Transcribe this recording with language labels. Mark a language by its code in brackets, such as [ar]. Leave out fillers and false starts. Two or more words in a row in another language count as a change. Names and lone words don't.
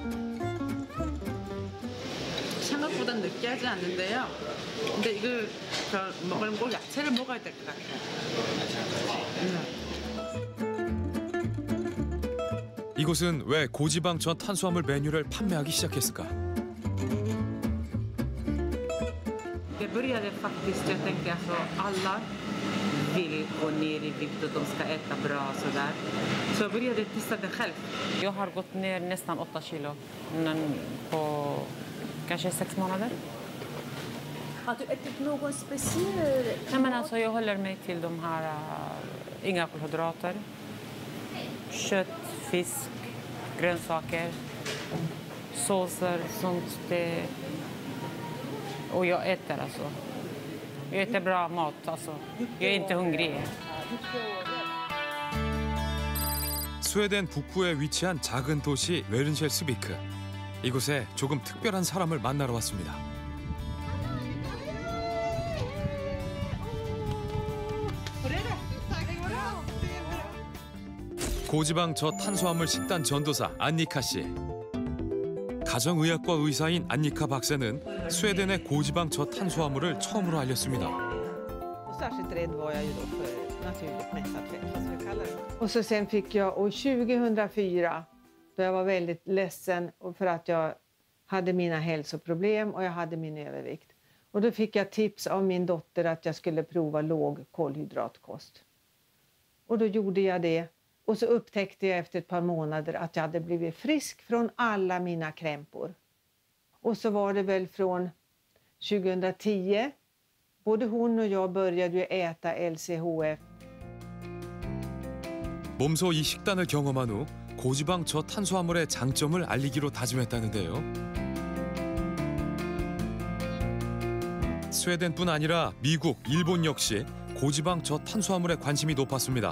[ko] 생각보다 느끼하지 않는데요. 근데 이걸 먹으려면 꼭 야채를 먹어야 될 것 같아요. 이곳은 왜 고지방 저탄수화물 메뉴를 판매하기 시작했을까? [sv] Det började faktiskt, jag tänker alltså alla vill gå ner i vikt och de ska äta bra och sådär. Så jag började testa det själv. Jag har gått ner nästan 8 kilo på kanske 6 månader. Har du ätit någon speciell? Nej, men alltså jag håller mig till de här inga kolhydrater. Kött, fisk, grönsaker, såser, sånt det. Och jag äter alltså. Jag äter bra mat alltså. Jag är inte hungrig. [ko] 스웨덴 북부에 위치한 작은 도시 웨른쉘스비크. 이곳에 조금 특별한 사람을 만나러 왔습니다. 고지방 저탄수화물 식단 전도사 안니카 씨. 가정의학과 의사인 안니카 박사는 스웨덴의 고지방 저탄수화물을 처음으로 알렸습니다. [sv] Särskilt rädd var jag ju då för naturligt mättat fett, vad ska vi kalla det. Och så sen fick jag år 2004 då jag var väldigt ledsen för att jag hade mina hälsoproblem och jag hade min övervikt. Och då fick jag tips av min dotter att jag skulle prova låg kolhydratkost. Och då gjorde jag det. Och så upptäckte jag efter ett par månader att jag hade blivit frisk från alla mina krämpor. Och så var det väl från 2010. Både hon och jag började ju äta LCHF. [ko] 몸소 이 식단을 경험한 후 고지방 저탄수화물의 장점을 알리기로 다짐했다는데요. 스웨덴뿐 아니라 미국, 일본 역시 고지방 저탄수화물에 관심이 높았습니다.